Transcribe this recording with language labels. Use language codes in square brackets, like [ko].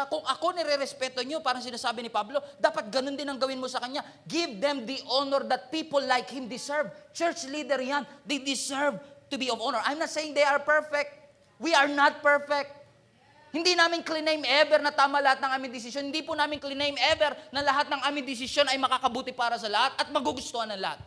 [tl] Kung ako nire-respeto nyo, parang sinasabi ni Pablo, dapat ganun din ang gawin mo sa kanya. [en] Give them the honor that people like him deserve. Church leader yan, they deserve to be of honor. I'm not saying they are perfect. We are not perfect. [tl] Hindi namin claim ever na tama lahat ng aming desisyon. Hindi po namin claim ever na lahat ng aming desisyon ay makakabuti para sa lahat at magugustuhan ng lahat.